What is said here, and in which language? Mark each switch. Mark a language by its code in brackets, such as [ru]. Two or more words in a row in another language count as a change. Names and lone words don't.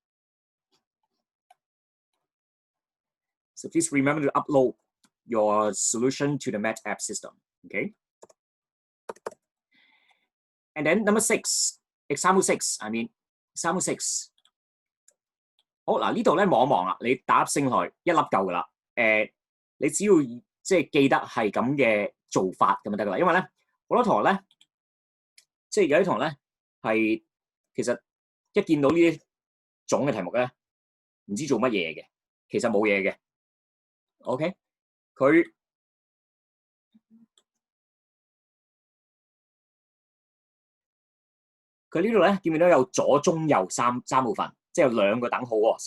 [en] So please remember to upload your solution to the MathApp system, okay? And then number 6, example 6, example 6. [yue] 好嗱，呢度咧望一望啦，你打粒星落去，一粒夠噶啦。你只要即係記得係咁嘅做法咁就得噶啦。因為咧好多同學咧，即係有啲同學咧係其實一見到呢啲種嘅題目咧，唔知做乜嘢嘅，其實冇嘢嘅。OK， 佢呢度咧見唔見到有左、中、右三部分，即係有兩個等號喎。